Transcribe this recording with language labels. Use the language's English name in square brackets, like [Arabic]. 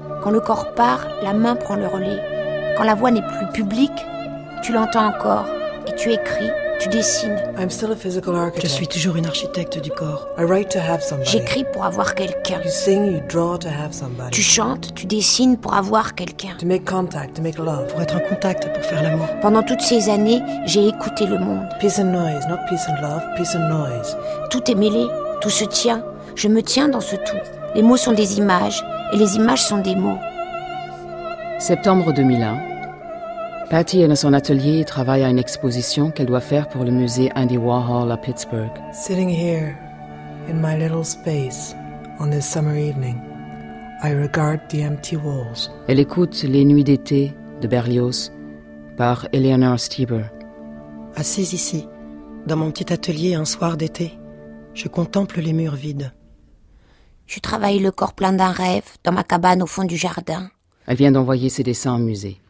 [French] Quand le corps part, la main prend le relais. Quand la voix n'est plus publique, tu l'entends encore et tu écris, tu dessines. [English] I'm still a physical architect. [French] Je suis toujours une architecte du corps. [English] I write to have somebody. [French] J'écris pour avoir quelqu'un. [English] You sing, you draw to have somebody. [French] Tu chantes, tu dessines pour avoir quelqu'un. [English] To make contact, to make love. [French] Pour être en contact, pour faire l'amour. Pendant toutes ces années, j'ai écouté le monde. [English] Peace and noise, not peace and love, peace and noise. [French] Tout est mêlé, tout se tient. Je me tiens dans ce tout. Les mots sont des images et les images sont des mots. Septembre 2001. Patty est dans son atelier et travaille à une exposition qu'elle doit faire pour le musée Andy Warhol à Pittsburgh. [English] Sitting here, in my little space, on this summer evening, I regard the empty walls. [French] Elle écoute Les Nuits d'été de Berlioz par Eleanor Stieber. Assise ici, dans mon petit atelier un soir d'été, je contemple les murs vides. Je travaille le corps plein d'un rêve dans ma cabane au fond du jardin. Elle vient d'envoyer ses dessins au musée.